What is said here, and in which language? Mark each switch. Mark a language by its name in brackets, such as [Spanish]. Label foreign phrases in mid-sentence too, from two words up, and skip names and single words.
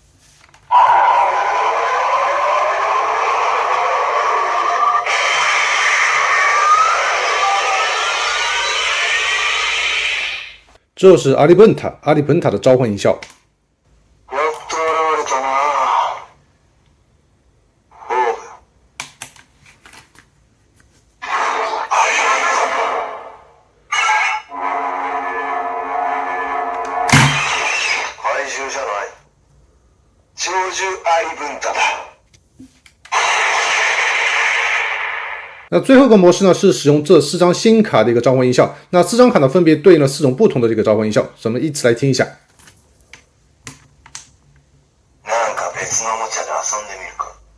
[Chinese] 这就是阿里本塔的召唤音效。 [Japanese] やっと現れたなオーブ怪獣じゃない鳥獣アリブンタだ。 [Chinese] 那最后一个模式呢，是使用这4张新卡的一个召唤音效。那4张卡呢，分别对应了4种不同的这个召唤音效，咱们依次来听一下。 [Japanese] なんか別のおもちゃで遊んでみるか。